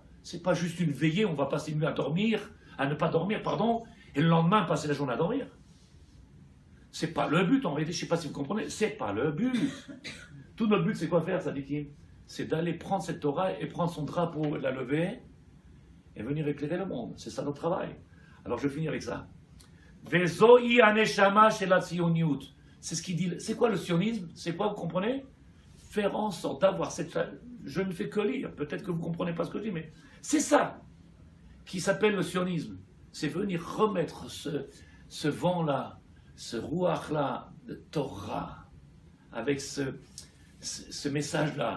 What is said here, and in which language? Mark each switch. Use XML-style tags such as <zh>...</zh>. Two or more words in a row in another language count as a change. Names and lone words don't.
<fr>C'est pas juste une veillée, on va passer une nuit à ne pas dormir, pardon, et le lendemain passer la journée à dormir. C'est pas le but en réalité, je sais pas si vous comprenez, c'est pas le but. Tout notre but, c'est quoi faire, ça dit Kim? C'est d'aller prendre cette Torah et prendre son drapeau, la lever, et venir éclairer le monde. C'est ça notre travail. Alors je finis avec ça.</fr> <he>וזוהי הנשמה של הציונות.</he> <fr>C'est ce qu'il dit. C'est quoi le sionisme? C'est quoi, vous comprenez? Faire en sorte d'avoir cette. Je ne fais que lire. Peut-être que vous ne comprenez pas ce que je dis, mais c'est ça qui s'appelle le sionisme. C'est venir remettre ce vent-là, ce rouach-là de Torah, avec ce message-là.</fr>